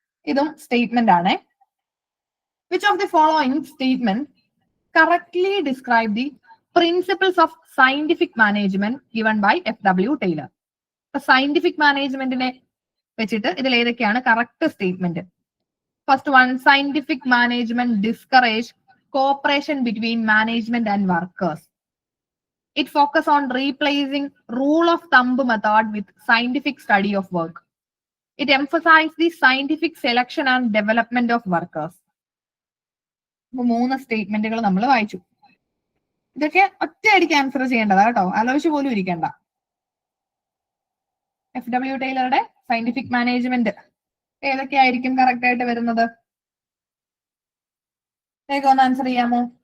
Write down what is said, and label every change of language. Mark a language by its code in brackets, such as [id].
[ml] ഇതും സ്റ്റേറ്റ്മെന്റ് ആണ്. [en] Which of the following statement correctly describe the principles of scientific management given by FW Taylor. [ml] Scientific മാനേജ്മെന്റിനെ വെച്ചിട്ട് ഇതിൽ ഏതൊക്കെയാണ് correct statement? [en] First one, scientific management discourage cooperation between management and workers. It focus on replacing rule of thumb method with scientific study of work. It emphasizes the scientific selection and development of workers. [ml] 3 സ്റ്റേറ്റ്മെന്റുകൾ നമ്മൾ വായിച്ചു. ഇതൊക്കെ ഒറ്റയടിക്ക് answer ചെയ്യേണ്ടതാ കേട്ടോ, ആലോചിച്ച് പോലും ഇരിക്കേണ്ട. FW ടൈലറുടെ scientific management ഏതൊക്കെയായിരിക്കും correct ആയിട്ട് വരുന്നത്? വേഗം ഒന്ന് ആൻസർ ചെയ്യാമോ?